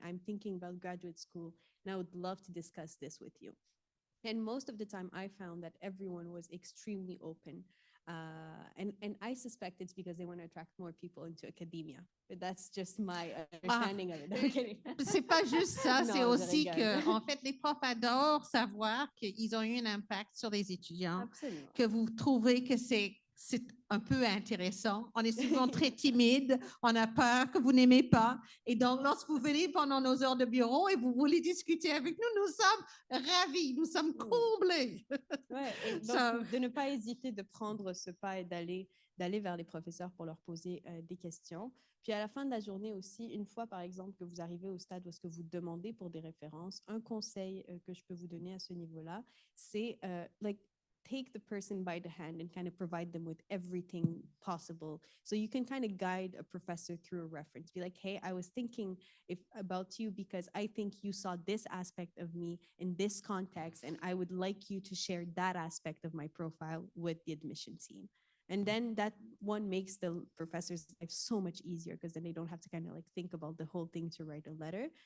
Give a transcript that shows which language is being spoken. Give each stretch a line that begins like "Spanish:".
English: I'm thinking about graduate school and I would love to discuss this with you. And most of the time I found that everyone was extremely open. And I suspect it's because they want to attract more people into academia. But that's just my understanding of it. I'm kidding.
French: C'est pas juste ça, c'est Non, je aussi rigole. que, en fait, les profs adorent savoir qu'ils ont eu un impact sur les étudiants, Absolument. que vous trouvez que c'est un peu intéressant. On est souvent très timide, on a peur que vous n'aimez pas. Et donc, lorsque vous venez pendant nos heures de bureau et vous voulez discuter avec nous, nous sommes ravis, nous sommes comblés. Ouais, et donc, de ne pas hésiter de prendre ce pas et d'aller vers les professeurs pour leur poser des questions. Puis à la fin de la journée aussi, une fois par exemple que vous arrivez au stade où est-ce que vous demandez pour des références, un conseil que je peux vous donner à ce niveau-là, c'est
English: take the person by the hand and kind of provide them with everything possible. So you can kind of guide a professor through a reference. Be like, hey, I was thinking about you because I think you saw this aspect of me in this context, and I would like you to share that aspect of my profile with the admission team. And then that one makes the professor's life so much easier because then they don't have to kind of like think about the whole thing to write a letter.